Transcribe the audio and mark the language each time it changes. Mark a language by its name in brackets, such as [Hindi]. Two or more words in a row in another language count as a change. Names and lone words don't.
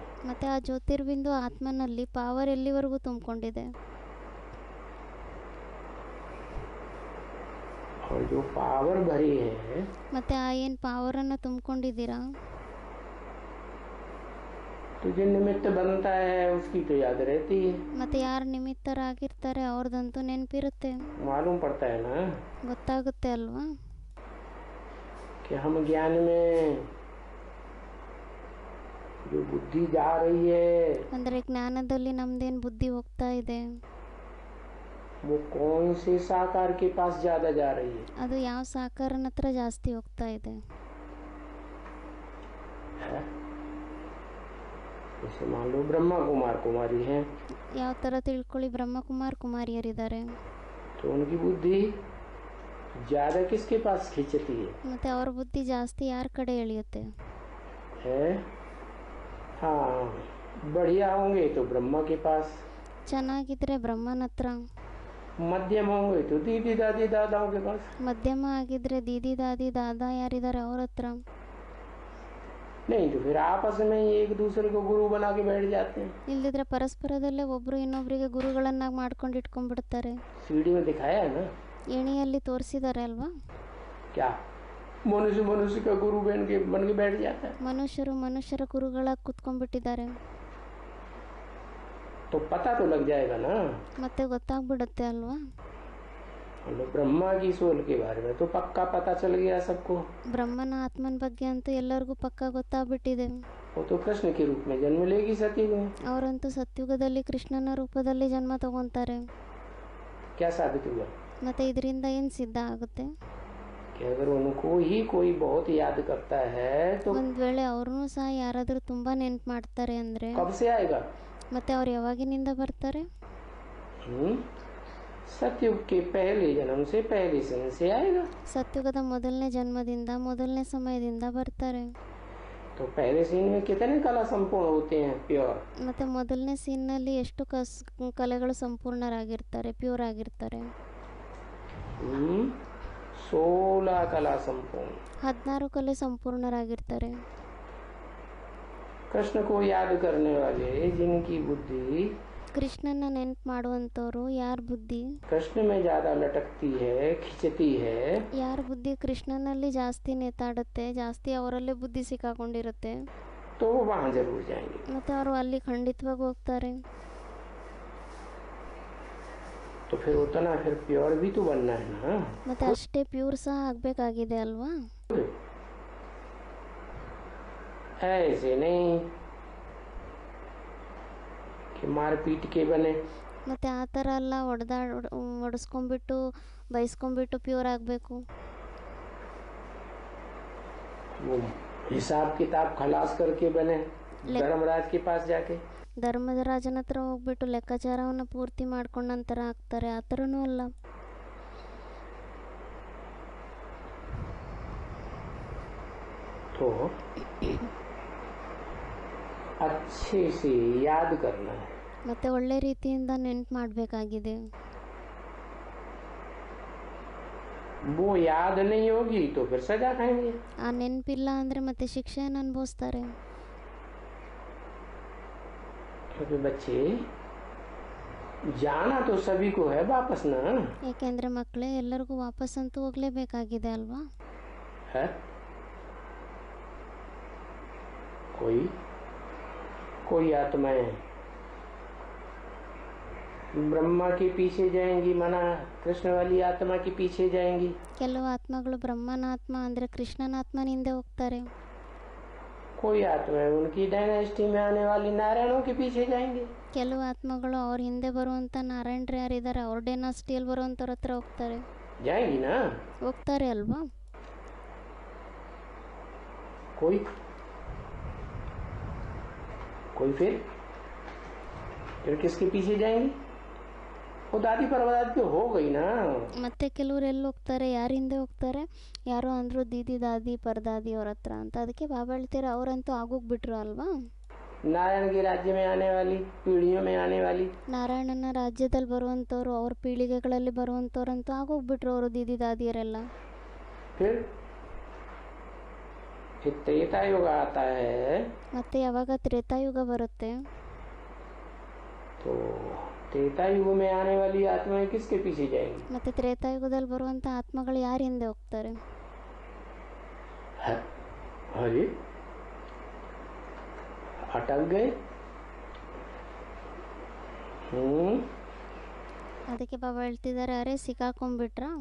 [Kannada] ಮತ್ತು ಆ ಜ್ಯೋತಿರ್ಬಿಂದು ಆತ್ಮನಲ್ಲಿ ಪಾವರ್ ಎಲ್ಲಿವರೆಗೂ ತುಂಬಿಕೊಂಡಿದೆ. [Hindi] और जो पावर भरी है [Kannada] ಮತ್ತು ಆ ಏನು ಪಾವರನ್ನು ತುಂಬಿಕೊಂಡಿದ್ದೀರಾ, [Hindi] तो जो निमित्त बनता है उसकी तो याद रहती है, [Kannada] ಮತ್ತು ಯಾರು ನಿಮಿತ್ತರಾಗಿರ್ತಾರೆ ಅವ್ರದ್ದಂತೂ ನೆನಪಿರುತ್ತೆ, [Hindi] मालूम पड़ता है ना [Kannada] ಗೊತ್ತಾಗುತ್ತೆ ಅಲ್ವಾ. [Hindi] कि हम ज्ञान में जो बुद्धि जा रही है [Kannada] ಅಂದರೆ ಜ್ಞಾನದಲ್ಲಿ ನಮ್ದೇನು ಬುದ್ಧಿ ಹೋಗ್ತಾ ಇದೆ, [Hindi] वो कौन से साकार के पास ज्यादा जा रही है, [Kannada] ಅದು ಯಾವ ಸಾಕಾರನ ಹತ್ರ ಜಾಸ್ತಿ ಹೋಗ್ತಾ ಇದೆ. [Hindi] जैसे मान लो ब्रह्मा कुमार कुमारी हैं, [Kannada] ಯಾವ ಥರ ತಿಳ್ಕೊಳ್ಳಿ, ಬ್ರಹ್ಮಕುಮಾರ್ ಕುಮಾರಿಯರಿದ್ದಾರೆ, [Hindi] तो उनकी बुद्धि ज्यादा किसके पास खींचती [Kannada] ಮತ್ತು ಅವ್ರ ಬುದ್ಧಿ ಜಾಸ್ತಿ ಯಾರ ಕಡೆ ಎಳೆಯುತ್ತೆ. [Hindi] है? हाँ, बढ़िया होंगे तो ब्रह्मा के पास, [Kannada] ಚೆನ್ನಾಗಿದ್ರೆ ಬ್ರಹ್ಮನ ಹತ್ರ, [Hindi] मध्यम होंगे तो दीदी दादी दादाओं के पास, [Kannada] ಮಧ್ಯಮ ಆಗಿದ್ರೆ ದೀದಿ ದಾದಿ ದಾದಾ ಯಾರಿದ್ದಾರೆ ಅವ್ರ ಹತ್ರ. [Hindi] नहीं तो फिर आपस में ही एक दूसरे को गुरु बना के बैठ जाते हैं। [Kannada] ಇಲ್ದಿದ್ರೆ ಪರಸ್ಪರದಲ್ಲೇ ಒಬ್ರು ಇನ್ನೊಬ್ರಿಗೆ ಗುರುಗಳನ್ನಾಗಿ ಮಾಡ್ಕೊಂಡು ಇಟ್ಕೊಂಡ್ಬಿಡ್ತಾರೆ. [Hindi] सीढ़ी में दिखाया है ना [Kannada] ಎಣಿಯಲ್ಲಿ ತೋರಿಸಿದ್ದಾರೆ ಅಲ್ವಾ, [Hindi] क्या मनुष्य मनुष्य का गुरु बन के बैठ जाता है, [Kannada] ಮನುಷ್ಯರು ಮನುಷ್ಯರ ಗುರುಗಳಾಗಿ ಕುತ್ಕೊಂಡ್ಬಿಟ್ಟಿದ್ದಾರೆ. [Hindi] तो पता तो लग जाएगा ना। [Kannada] ಮತ್ತೆ ಗೊತ್ತಾಗ್ಬಿಡುತ್ತೆ ಅಲ್ವಾ. [Hindi] ब्रह्मा की सोल के बारे में तो पक्का पता चल गया सबको, [Kannada] ಬ್ರಹ್ಮನ ಆತ್ಮನ ಬಗ್ಗೆ ಅಂತೂ ಎಲ್ಲರಿಗೂ ಪಕ್ಕಾ ಗೊತ್ತಾಗ್ಬಿಟ್ಟಿದೆ. [Hindi] वो तो कृष्ण के रूप में जन्म लेगी सतयुग में। [Kannada] ಅವರಂತೂ ಸತ್ಯುಗದಲ್ಲಿ ಕೃಷ್ಣನ ರೂಪದಲ್ಲಿ ಜನ್ಮ ತಗೊಂತಾರೆ. [Hindi] क्या साबित हुआ [Kannada] ಮತ್ತೆ ಇದರಿಂದ ಏನು ಸಿದ್ಧ ಆಗುತ್ತೆ, [Hindi] कि अगर उनको ही कोई बहुत याद करता है तो [Kannada] ಒಂದ್ ವೇಳೆ ಅವ್ರನ್ನೂ ಸಹ ಯಾರಾದ್ರೂ ತುಂಬಾ ನೆನ್ಪು ಮಾಡ್ತಾರೆ ಅಂದ್ರೆ [Hindi] कब से आएगा, [Kannada] ಮತ್ತೆ ಅವ್ರು ಯಾವಾಗಿನಿಂದ ಬರ್ತಾರೆ, [Hindi] सतयुग के पहले जन्म से पहले समय से आएगा। [Kannada] ಸತ್ಯುಗದ ಮೊದಲನೇ ಜನ್ಮದಿಂದ ಮೊದಲನೇ ಸಮಯದಿಂದ ಬರ್ತಾರೆ. [Hindi] तो पहले सीन में कितने कला संपूर्ण होते हैं प्योर, [Kannada] ಮತ್ತೆ ಮೊದಲನೇ ಸೀನ್ನಲ್ಲಿ ಎಷ್ಟು ಕಲೆಗಳು ಸಂಪೂರ್ಣರಾಗಿರ್ತಾರೆ, ಪ್ಯೂರ್ ಆಗಿರ್ತಾರೆ. [Hindi] 16 कला संपूर्ण, [Kannada] 16 ಕಲೆ ಸಂಪೂರ್ಣರಾಗಿರ್ತಾರೆ. [Hindi] कृष्ण को याद करने वाले जिनकी बुद्धि [Kannada] ಕೃಷ್ಣನ ನೆನ್ಪು ಮಾಡುವಂಥವ್ರು ಯಾರ ಬುದ್ಧಿ [Hindi] कृष्ण में ज्यादा लटकती है, खिंचती है, [Kannada] ಯಾರ ಬುದ್ಧಿ ಕೃಷ್ಣನಲ್ಲಿ ಜಾಸ್ತಿ ನೇತಾಡುತ್ತೆ, ಜಾಸ್ತಿ ಅವರಲ್ಲೇ ಬುದ್ಧಿ ಸಿಕ್ಕಾಕೊಂಡಿರುತ್ತೆ, [Hindi] तो वो वहां जरूर जाएंगे। [Kannada] ಮತ್ತೆ ಅವರು ಅಲ್ಲಿ ಖಂಡಿತವಾಗಿ ಹೋಗ್ತಾರೆ. [Hindi] तो फिर उतना फिर प्योर भी तो बनना है ना, [Kannada] ಮತ್ತೆ ಅಷ್ಟೇ ಪ್ಯೂರ್ ಸಹ ಆಗ್ಬೇಕಾಗಿದೆ ಅಲ್ವಾ. [Hindi] ऐसे नहीं कि मार पीट के बने, [Kannada] ಮತ್ತೆ ಆ ಥರ ಎಲ್ಲ ಹೊಡೆಸ್ಕೊಂಡ್ಬಿಟ್ಟು ಬೈಸ್ಕೊಂಡ್ಬಿಟ್ಟು ಪ್ಯೂರ್ ಆಗಬೇಕು. [Hindi] वो हिसाब किताब खलास करके बने धर्मराज के पास जाके, [Kannada] ಧರ್ಮರಾಜನ ಹತ್ರ ಹೋಗ್ಬಿಟ್ಟು ಲೆಕ್ಕಾಚಾರವನ್ನು ಪೂರ್ತಿ ಮಾಡ್ಕೊಂಡ ನಂತರ ಆಗ್ತಾರೆ, ಆ ಥರನೂ ಅಲ್ಲ. [Hindi] तो अच्छे से याद करना है, [Kannada] ಮತ್ತೆ ಒಳ್ಳೆ ರೀತಿಯಿಂದ ನೆನ್ಪು ಮಾಡಬೇಕಾಗಿದೆ. [Hindi] वो याद नहीं होगी तो फिर सजा खाएंगे। [Kannada] ಆ ನೆನಪಿಲ್ಲ ಅಂದರೆ ಮತ್ತೆ ಶಿಕ್ಷೆಯನ್ನು ಅನುಭವಿಸ್ತಾರೆ. [Hindi] क्योंकि बच्चे जाना तो सभी को है वापस ना, [Kannada] ಯಾಕೆಂದರೆ ಮಕ್ಕಳೇ ಎಲ್ಲರಿಗೂ ವಾಪಸ್ ಅಂತೂ ಹೋಗಲೇಬೇಕಾಗಿದೆ ಅಲ್ವಾ. [Hindi] है कोई आत्माएं ब्रह्मा के पीछे जाएंगी, माना कृष्ण वाली आत्मा के पीछे जाएंगी, [Kannada] ಕೆಲವು ಆತ್ಮಗಳು ಬ್ರಹ್ಮನ ಆತ್ಮ ಅಂದರೆ ಕೃಷ್ಣನ ಆತ್ಮನ ಹಿಂದೆ ಹೋಗ್ತಾರೆ. [Hindi] कोई आत्माएं उनकी डायनेस्टी में आने वाली नारायणों के पीछे जाएंगे, [Kannada] ಕೆಲವು ಆತ್ಮಗಳು ಅವ್ರ ಹಿಂದೆ ಬರುವಂಥ ನಾರಾಯಣರು ಯಾರಿದ್ದಾರೆ ಅವ್ರ ಡೈನಾಸ್ಟಿಯಲ್ಲಿ ಬರುವಂಥವ್ರ ಹತ್ರ ಹೋಗ್ತಾರೆ. [Hindi] जाएंगी ना, [Kannada] ಹೋಗ್ತಾರೆ ಅಲ್ವಾ. [Hindi] कोई कोई फिर किसके पीछे जाएंगी? वो दादी परदादी तो हो गई ना। [Kannada] ಮತ್ತೆ ಕೆಲವ್ರು ಎಲ್ಲಿ ಹೋಗ್ತಾರೆ, ಯಾರ ಹಿಂದೆ ಹೋಗ್ತಾರೆ? ಯಾರೋ ಅಂದರು ದೀದಿ ದಾದಿ ಪರದಾದಿ ಅವ್ರ ಹತ್ರ ಅಂತ. ಅದಕ್ಕೆ ಬಾಬಾ ಹೇಳ್ತೀರಾ ಅವರಂತೂ ಆಗೋಗ್ಬಿಟ್ರು ಅಲ್ವಾ. [Hindi] नारायण के राज्य में आने वाली, पीढ़ियों में आने वाली, [Kannada] ನಾರಾಯಣನ ರಾಜ್ಯದಲ್ಲಿ ಬರುವಂಥವ್ರು, ಅವ್ರ ಪೀಳಿಗೆಗಳಲ್ಲಿ ಬರುವಂಥವ್ರಂತೂ ಆಗೋಗ್ಬಿಟ್ರು ಅವರು ದೀದಿ ದಾದಿಯರೆಲ್ಲ. [Hindi] फिर त्रेता युग आता है [Kannada] ಮತ್ತೆ ಯಾವಾಗ ತ್ರೇತಾಯುಗ ಬರುತ್ತೆ, [Hindi] तो त्रेता युग में आने वाली आत्माएं किसके पीछे जाएंगी? [Kannada] ಮತ್ತೆ ತ್ರೇತಾಯುಗದಲ್ಲಿ ಬರುವಂಥ ಆತ್ಮಗಳು ಯಾರ ಹಿಂದೆ ಹೋಗ್ತಾರೆ? [Hindi] अरे अटक गए। [Kannada] ಅದಕ್ಕೆ ಬಾಬಾ ಹೇಳ್ತಿದ್ದಾರೆ, ಅರೆ ಸಿಕ್ಕಾಕೊಂಡ್ಬಿಟ್ರ.